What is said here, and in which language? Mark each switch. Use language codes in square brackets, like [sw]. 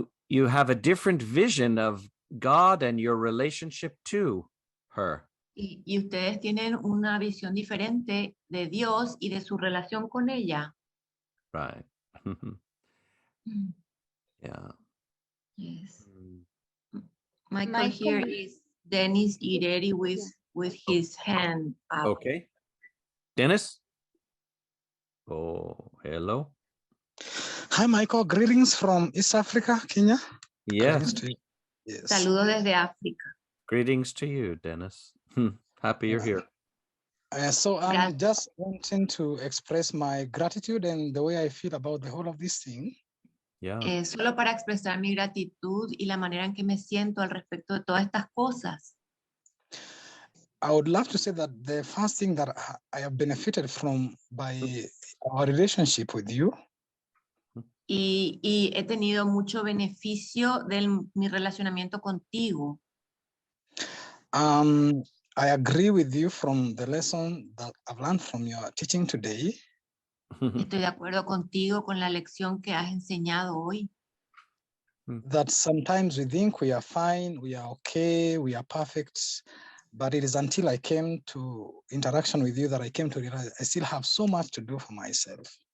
[en] you have a different vision of God and your relationship to her. [es] Y ustedes tienen una visión diferente de Dios y de su relación con ella. [en] Right. Yeah. Yes. Mm. Michael, here is Dennis Ireri with his hand up. Okay. Dennis? Oh, hello. Hi, Michael. Greetings from East Africa, Kenya. Yes. Greetings to you. Yes. [es] Saludos desde África. [en] Greetings to you, Dennis. Happy you're here. So I'm [es] Gracias. [en] just wanting to express my gratitude and the way I feel about the whole of this thing. Yeah. [es] Solo para expresar mi gratitud y la manera en que me siento al respecto de todas estas cosas. [en] I would love to say that the first thing that I have benefited from by our relationship with you [es] Y he tenido mucho beneficio de mi relacionamiento contigo. [en] I agree with you from the lesson that I've learned from your teaching today. [es] Estoy de acuerdo contigo con la lección que has enseñado hoy. [en] That sometimes we think we are fine, we are okay, we are perfect, but it is until I came to interaction with you that I came to realize I still have so much to do for myself.